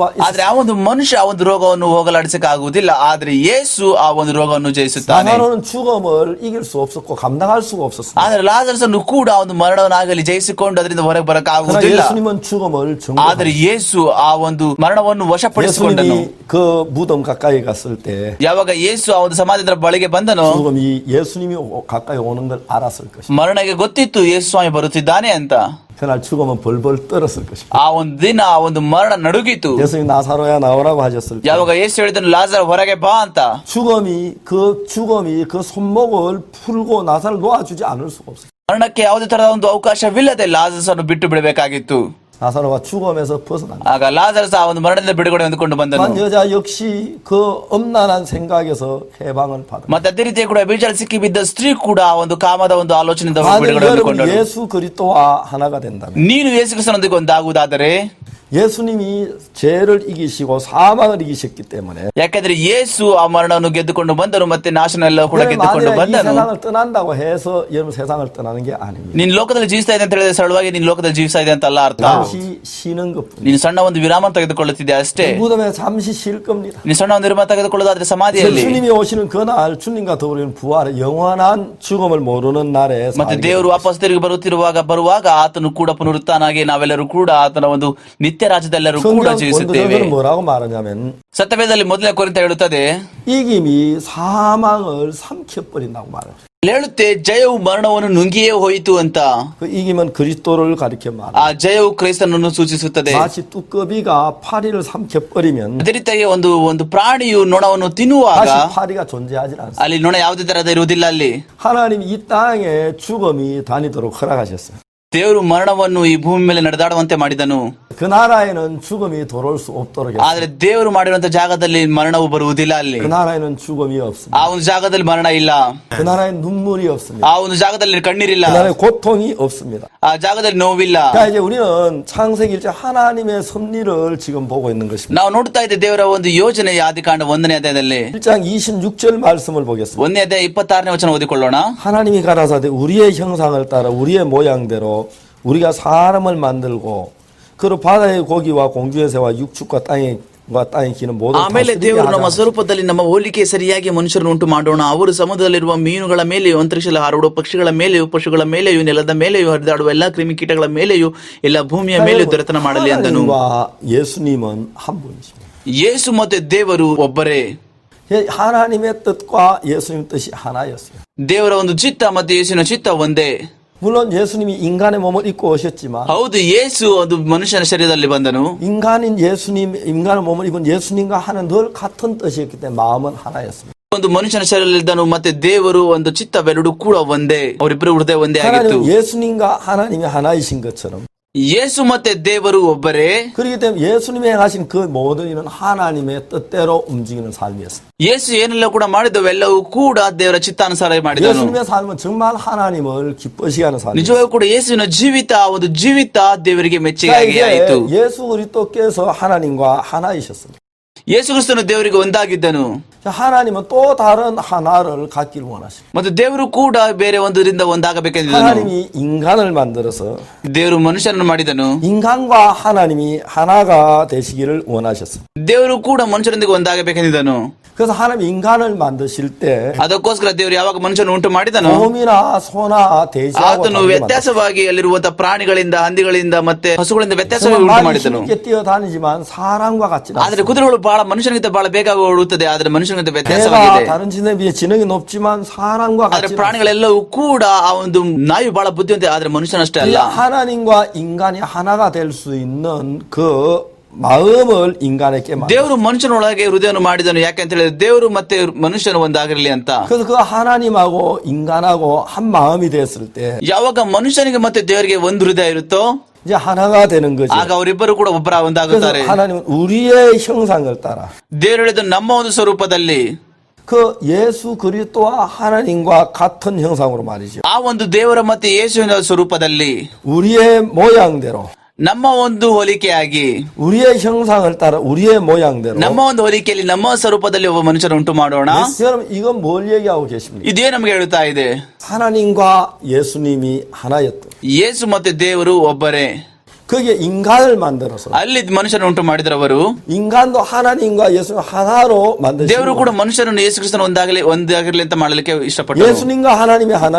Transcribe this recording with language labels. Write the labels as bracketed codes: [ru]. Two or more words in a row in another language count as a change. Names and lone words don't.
[kn] ಆದ್ರೆ [ko] 있었어요. [kn] ಆ ಒಂದು ಮನುಷ್ಯ ಆ ಒಂದು ರೋಗವನ್ನು ಹೋಗಲಾಡಿಸಕ್ಕೆ ಆಗುವುದಿಲ್ಲ, ಆದ್ರೆ ಯೇಸು ಆ ಒಂದು ರೋಗವನ್ನು ಜಯಿಸುತ್ತಾನೆ. [ko] 나사로는 죽음을 이길 수 없었고 감당할 수가 없었습니다. [kn] ಆದ್ರೆ ಲಾಜರಸನ್ನು ಕೂಡ ಆ ಒಂದು ಮರಣವನ್ನಾಗಲಿ ಜಯಿಸಿಕೊಂಡು ಅದರಿಂದ ಹೊರಗೆ ಬರಕ್ಕೆ [ko] 그러나 [kn] ಆಗುವುದಿಲ್ಲ. [ko] 예수님은 죽음을 [kn] ಆದ್ರೆ [ko] 정복하셨어요. [kn] ಯೇಸು ಆ ಒಂದು ಮರಣವನ್ನು ವಶಪಡಿಸಿಕೊಂಡನು. [ko] 예수님이 그 무덤 가까이 갔을 때 [kn] ಯಾವಾಗ ಯೇಸು ಆ ಒಂದು ಸಮಾಧಿಯ ಬಳಿಗೆ ಬಂದನು [ko] 죽음이 예수님이 가까이 오는 걸 알았을 것입니다. [kn] ಮರಣಕ್ಕೆ ಗೊತ್ತಿತ್ತು ಯೇಸು ಸ್ವಾಮಿ ಬರುತ್ತಿದ್ದಾನೆ ಅಂತ. [ko] 그날 죽음은 벌벌 떨었을 것입니다. [kn] ಆ ಒಂದು ದಿನ ಆ ಒಂದು ಮರಣ ನಡುಗಿತು. [ko] 예수님 나사로야 나오라고 하셨을 때 [kn] ಯಾವಾಗ ಯೇಸು ಹೇಳಿದನು ಲಾಜರ್ ಹೊರಗೆ ಬಾ ಅಂತ. [ko] 죽음이 그 손목을 풀고 나사를 놓아주지 않을 수가 없어요. [kn] ಮರಣಕ್ಕೆ ಯಾವುದೇ ತರಹದ ಒಂದು ಅವಕಾಶವಿಲ್ಲದೆ ಲಾಜರಸ್ ಅನ್ನು ಬಿಟ್ಟು ಬಿಡಬೇಕಾಗಿತ್ತು. [ko] 나사로가 죽음에서 벗어납니다. [kn] ಆಗ ಲಾಜರಸ್ ಆ ಒಂದು ಮರಣದಿಂದ ಬಿಡುಗಡೆ ಹೊಂದಿಕೊಂಡು ಬಂದನು. [ko] 한 여자 역시 그 엄란한 생각에서 해방을 받아. [kn] ಮತ್ತೆ ಅದೇ ರೀತಿ ಕೂಡ ಬೀಜಾಲ್ ಸಿಕ್ಕಿ ಬಿದ್ದ ಸ್ತ್ರೀ ಕೂಡ ಆ ಒಂದು ಕಾಮದ ಒಂದು ಆಲೋಚನೆಯಿಂದ [ko] 만약 [kn] ಬಿಡುಗಡೆ [ko] 여러분 [kn] ಹೊಂದಿಕೊಂಡಳು. [ko] 예수 그리스도와 하나가 된다면 [kn] ನೀನು ಯೇಸು ಕ್ರಿಸ್ತನೊಂದಿಗೆ ಒಂದಾಗುವುದಾದರೆ, [ko] 예수님이 죄를 이기시고 사망을 이기셨기 때문에 [kn] ಯಾಕಂದ್ರೆ ಯೇಸು ಆ ಮರಣವನ್ನು ಗೆದ್ದುಕೊಂಡು ಬಂದರು ಮತ್ತೆ ನಾಶನ ಎಲ್ಲ ಕೂಡ ಗೆದ್ದುಕೊಂಡು [ko] 만약 이 [kn] ಬಂದನು. [ko] 세상을 떠난다고 해서 여러분 세상을 떠나는 게 아닙니다. [kn] ನೀನ್ ಲೋಕದಲ್ಲಿ ಜೀವಿಸ್ತಾ ಇದೆ ಅಂತ ಹೇಳಿದ್ರೆ ಸರಳವಾಗಿ ನೀನ್ ಲೋಕದಲ್ಲಿ ಜೀವಿಸ್ತಾ ಇದೆ ಅಂತ ಅಲ್ಲ ಅರ್ಥ. [ko] 잠시 쉬는 것뿐. [kn] ನೀನು ಸಣ್ಣ ಒಂದು ವಿರಾಮ ತೆಗೆದುಕೊಳ್ಳುತ್ತಿದ್ದೆ ಅಷ್ಟೇ. [ko] 무덤에 잠시 쉴 겁니다. [kn] ನೀನು ಸಣ್ಣ ಒಂದು ವಿರಾಮ ತೆಗೆದುಕೊಳ್ಳೋದಾದ್ರೆ ಸಮಾಧಿಯಲ್ಲಿ. [ko] 예수님이 오시는 그날 주님과 더불어 부활의 영원한 죽음을 모르는 날에 [kn] ಮತ್ತೆ ದೇವರು ವಾಪಸ್ ತಿರುಗಿ ಬರುವಾಗ ಆತನು ಕೂಡ ಪುನರುತ್ಥಾನಾಗಿ ನಾವೆಲ್ಲರೂ ಕೂಡ ಆತನ ಒಂದು ನಿತ್ಯ ರಾಜ್ಯದೆಲ್ಲರೂ ಕೂಡ ಜೀವಿಸುತ್ತೇವೆ. [ko] 성경 뭐라고 말하냐면 [kn] ಸತ್ಯವೇದದಲ್ಲಿ ಮೊದಲನೇ ಕೊರಿಂಥ ಹೇಳುತ್ತದೆ, [ko] 이김이 사망을 삼켜버린다고 말해요. [kn] ಹೇಳುತ್ತೆ ಜಯವು ಮರಣವನ್ನು ನುಂಗಿಯೇ ಹೋಯಿತು ಅಂತ. [ko] 그 이김은 그리스도를 가리켜 말해요. [kn] ಆ ಜಯವು ಕ್ರೈಸ್ತನನ್ನು ಸೂಚಿಸುತ್ತದೆ. [ko] 마치 뚜꺼비가 파리를 삼켜버리면 [kn] ಅದೇ ರೀತಿಯಾಗಿ ಒಂದು ಪ್ರಾಣಿಯು ನೊಣವನ್ನು ತಿನ್ನುವಾಗ [ko] 다시 파리가 존재하지 않습니다. [kn] ಅಲ್ಲಿ ನೊಣ ಯಾವುದೇ ತರಹದ ಇರುವುದಿಲ್ಲ. ಅಲ್ಲಿ [ko] 하나님이 이 땅에 죽음이 다니도록 허락하셨어요. [kn] ದೇವರು ಮರಣವನ್ನು ಈ ಭೂಮಿ ಮೇಲೆ ನಡೆದಾಡುವಂತೆ ಮಾಡಿದನು. [ko] 그 나라에는 죽음이 돌아올 수 없도록 [kn] ಆದ್ರೆ [ko] 했어요. [kn] ದೇವರು ಮಾಡಿರುವಂತ ಜಾಗದಲ್ಲಿ ಮರಣವು ಬರುವುದಿಲ್ಲ. ಅಲ್ಲಿ [ko] 그 나라에는 죽음이 없습니다. [kn] ಆ ಒಂದು ಜಾಗದಲ್ಲಿ ಮರಣ ಇಲ್ಲ. [ko] 그 나라에 눈물이 없습니다. [kn] ಆ ಒಂದು ಜಾಗದಲ್ಲಿ ಕಣ್ಣೀರಿಲ್ಲ. [ko] 그 나라에 고통이 없습니다. [kn] ಆ ಜಾಗದಲ್ಲಿ ನೋವಿಲ್ಲ. [ko] 그러니까 이제 우리는 창세기 1장 하나님의 섭리를 지금 보고 있는 것입니다. [kn] ನಾವು ನೋಡ್ತಾ ಇದ್ದೆ ದೇವರ ಒಂದು ಯೋಜನೆ ಆದಿಕಾಂಡ 1ನೇ ಅಧ್ಯಾಯದಲ್ಲಿ. [ko] 1장 26절 말씀을 보겠습니다. [kn] 1ನೇ ಅಧ್ಯಾಯ 26ನೇ ವಚನ ಓದಿಕೊಳ್ಳೋಣ. [ko] 하나님이 가라사대 우리의 형상을 따라 우리의 모양대로 우리가 사람을 만들고 그로 바다의 고기와 공중의 새와 육축과 땅에 기는 모든 [kn] ಆಮೇಲೆ [ko] 다스리게 [kn] ದೇವರು ನಮ್ಮ [ko] 하자. [kn] ಸ್ವರೂಪದಲ್ಲಿ ನಮ್ಮ ಹೋಲಿಕೆ ಸರಿಯಾಗಿ ಮನುಷ್ಯರನ್ನು ಉಂಟು ಮಾಡೋಣ. ಅವರು ಸಮುದ್ರದಲ್ಲಿರುವ ಮೀನುಗಳ ಮೇಲೆಯೂ ಅಂತರಿಕ್ಷದಲ್ಲಿ ಹಾರಾಡುವ ಪಕ್ಷಿಗಳ ಮೇಲೆಯೂ ಪಶುಗಳ ಮೇಲೆಯೂ ನೆಲದ ಮೇಲೆಯೂ ಹರಿದಾಡುವ ಎಲ್ಲಾ ಕ್ರಿಮಿಕೀಟಗಳ ಮೇಲೆಯೂ ಎಲ್ಲ ಭೂಮಿಯ ಮೇಲೆಯೂ ದೊರೆತನ ಮಾಡಲಿ ಅಂದನು. [ko] 하나님과 예수님은 한 분이십니다. [kn] ಯೇಸು ಮತ್ತೆ ದೇವರು ಒಬ್ಬರೇ. [ko] 하나님의 뜻과 예수님 뜻이 하나였어요. [kn] ದೇವರ ಒಂದು ಚಿತ್ತ ಮತ್ತೆ ಯೇಸುವಿನ ಚಿತ್ತ ಒಂದೇ. [ko] 물론 예수님이 인간의 몸을 입고 오셨지만 [kn] ಹೌದು, ಯೇಸು ಒಂದು ಮನುಷ್ಯನ ಶರೀರದಲ್ಲಿ ಬಂದನು. [ko] 인간인 예수님, 인간의 몸을 입은 예수님과 하는 늘 같은 뜻이었기 때문에 마음은 하나였습니다. [kn] ಒಂದು ಮನುಷ್ಯನ ಶರೀರದಲ್ಲಿದ್ದನು ಮತ್ತೆ ದೇವರು ಒಂದು ಚಿತ್ತವೆರಡು ಕೂಡ ಒಂದೇ. ಅವರಿಬ್ಬರು ಹೃದಯ ಒಂದೇ ಆಗಿತ್ತು. [ko] 하나님 예수님과 하나님이 하나이신 것처럼 [kn] ಯೇಸು ಮತ್ತೆ ದೇವರು ಒಬ್ಬರೇ. [ko] 그렇기 때문에 예수님이 행하신 그 모든 일은 하나님의 뜻대로 움직이는 삶이었습니다. [kn] ಯೇಸು ಏನೆಲ್ಲ ಕೂಡ ಮಾಡಿದವೆಲ್ಲವೂ ಕೂಡ ದೇವರ ಚಿತ್ತಾನುಸಾರ ಮಾಡಿದನು. [ko] 예수님의 삶은 정말 하나님을 기뻐시게 하는 삶이었습니다. [kn] ನಿಜವಾಗೂ ಕೂಡ ಯೇಸುವಿನ ಜೀವಿತ ಒಂದು ಜೀವಿತ ದೇವರಿಗೆ ಮೆಚ್ಚುಗೆಯಾಗಿ ಆಯಿತು. [ko] 예수 그리스도께서 하나님과 하나이셨습니다. [kn] ಯೇಸು ಕ್ರಿಸ್ತನು ದೇವರಿಗೆ ಒಂದಾಗಿದ್ದನು. [ko] 하나님은 또 다른 하나를 갖기를 원하십니다. [kn] ಮತ್ತು ದೇವರು ಕೂಡ ಬೇರೆ ಒಂದರಿಂದ ಒಂದಾಗಬೇಕೆಂದಿದ್ದನು. [ko] 하나님이 인간을 만들어서 [kn] ದೇವರು ಮನುಷ್ಯನನ್ನು ಮಾಡಿದನು. [ko] 인간과 하나님이 하나가 되시기를 원하셨습니다. [kn] ದೇವರು ಕೂಡ ಮನುಷ್ಯರೊಂದಿಗೆ ಒಂದಾಗಬೇಕೆಂದಿದ್ದನು. [ko] 그래서 하나님 인간을 만드실 때 [kn] ಅದಕ್ಕೋಸ್ಕರ ದೇವರು ಯಾವಾಗ ಮನುಷ್ಯನ ಉಂಟು ಮಾಡಿದನು, [ko] 곰이나 소나 돼지하고 [kn] ಆತನು ವ್ಯತ್ಯಾಸವಾಗಿ ಅಲ್ಲಿರುವಂತಹ ಪ್ರಾಣಿಗಳಿಂದ, ಹಂದಿಗಳಿಂದ ಮತ್ತೆ ಹಸುಗಳಿಂದ ವ್ಯತ್ಯಾಸವಾಗಿ ಉಂಟು ಮಾಡಿದನು. [ko] 쉽게 뛰어다니지만 사람과 같지 [kn] ಆದ್ರೆ [ko] 않습니다. [kn] ಕುದುರೆಗಳು ಬಹಳ ಮನುಷ್ಯನಿಗಿಂತ ಬಹಳ ಬೇಗ ಓಡುತ್ತದೆ, ಆದ್ರೆ ಮನುಷ್ಯನಿಗಿಂತ [ko] 배가 [kn] ವ್ಯತ್ಯಾಸವಾಗಿದೆ. [ko] 다른 지능에 비해 지능이 높지만 사람과 [kn] ಆದ್ರೆ [ko] 같지 않습니다. [kn] ಪ್ರಾಣಿಗಳೆಲ್ಲವೂ ಕೂಡ ಆ ಒಂದು ನಾಯಿ ಬಹಳ ಬುದ್ಧಿವಂತ, ಆದ್ರೆ ಮನುಷ್ಯನಷ್ಟೇ ಅಲ್ಲ. [ko] 하나님과 인간이 하나가 될 수 있는 그 마음을 인간에게 [kn] ದೇವರು ಮನುಷ್ಯನೊಳಗೆ ಹೃದಯವನ್ನು ಮಾಡಿದನು. ಯಾಕೆಂತ ಹೇಳಿದ್ರೆ ದೇವರು ಮತ್ತೆ ಮನುಷ್ಯನು ಒಂದಾಗಿರಲಿ ಅಂತ. [ko] 그래서 그 하나님하고 인간하고 한 마음이 됐을 때 [kn] ಯಾವಾಗ ಮನುಷ್ಯನಿಗೆ ಮತ್ತೆ ದೇವರಿಗೆ ಒಂದು ಹೃದಯ ಇರುತ್ತೋ [ko] 이제 하나가 되는 거죠. [kn] ಆಗ ಅವರಿಬ್ಬರು ಕೂಡ ಒಬ್ಬರ ಒಂದಾಗುತ್ತಾರೆ. [ko] 그래서 하나님은 우리의 형상을 따라 [kn] ದೇವರು ಹೇಳಿದ ನಮ್ಮ ಒಂದು ಸ್ವರೂಪದಲ್ಲಿ [ko] 그 예수 그리스도와 하나님과 같은 형상으로 말이죠. [kn] ಆ ಒಂದು ದೇವರ ಮತ್ತೆ ಯೇಸುವಿನ ಸ್ವರೂಪದಲ್ಲಿ [ko] 우리의 모양대로 [kn] ನಮ್ಮ ಒಂದು ಹೋಲಿಕೆಯಾಗಿ [ko] 우리의 형상을 따라 우리의 모양대로 [kn] ನಮ್ಮ ಒಂದು ಹೋಲಿಕೆಯಲ್ಲಿ ನಮ್ಮ ಸ್ವರೂಪದಲ್ಲಿ ಒಬ್ಬ ಮನುಷ್ಯನ ಉಂಟು ಮಾಡೋಣ. [ko] 여러분 이건 뭘 얘기하고 계십니까? [kn] ಇದೇ ನಮಗೆ ಹೇಳ್ತಾ ಇದೆ. [ko] 하나님과 예수님이 하나였던 [kn] ಯೇಸು ಮತ್ತೆ ದೇವರು ಒಬ್ಬರೇ. [ko] 거기에 인간을 만들어서 [kn] ಅಲ್ಲಿ ಮನುಷ್ಯನ ಉಂಟು ಮಾಡಿದರವರು. [ko] 인간도 하나님과 예수님 하나로 만드신 [kn] ದೇವರು ಕೂಡ ಮನುಷ್ಯರನ್ನು ಯೇಸು ಕ್ರಿಸ್ತನ ಒಂದಾಗಿರಲಿ ಅಂತ ಮಾಡಲಿಕ್ಕೆ ಇಷ್ಟಪಟ್ಟರು. [ko] 예수님과 하나님이 하나인